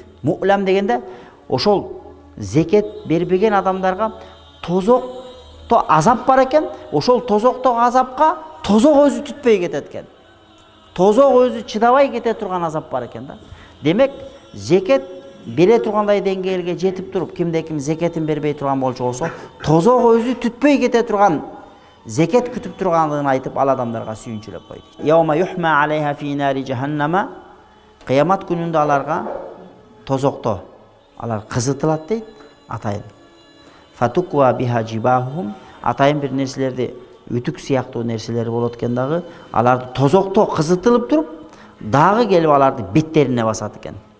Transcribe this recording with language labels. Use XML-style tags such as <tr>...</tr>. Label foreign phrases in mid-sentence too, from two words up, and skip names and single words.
<ky>Мулам дегенде ошол зекет бербеген адамдарга тозокто азап бар экен, ошол тозоктогу азапка тозок өзү түтпөй кетет экен. Тозок өзү чыдабай кете турган азап бар экен да. Демек зекет бере тургандай деңгээлге жетип туруп, ким зекетин бербей турган болчу болсо, тозок өзү түтпөй кете турган зекет күтүп тургандыгын айтып ал адамдарга сүйүнчүлөп койду.</ky> <ar>يوم يحمى عليها في نار جهنم.</ar> <ky>Кыямат күнүндө аларга тозокто алар кызытылат дейт, атайын.</ky> <ar>فتكوى بها جباههم.</ar> <ky>Атайын бир нерселерди, үтүк сыяктуу нерселер болот экен дагы, аларды тозокто кызытылып туруп, дагы келип аларды беттерине басат экен.</ky>